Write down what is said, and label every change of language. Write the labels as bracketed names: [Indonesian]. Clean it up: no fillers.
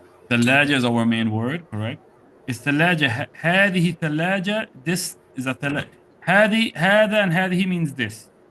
[English] ثلاجة is our main word, correct? [Arabic] Is ثلاجة هذه ثلاجة? [English] This is a ثلاجة. هذا and هذه means this.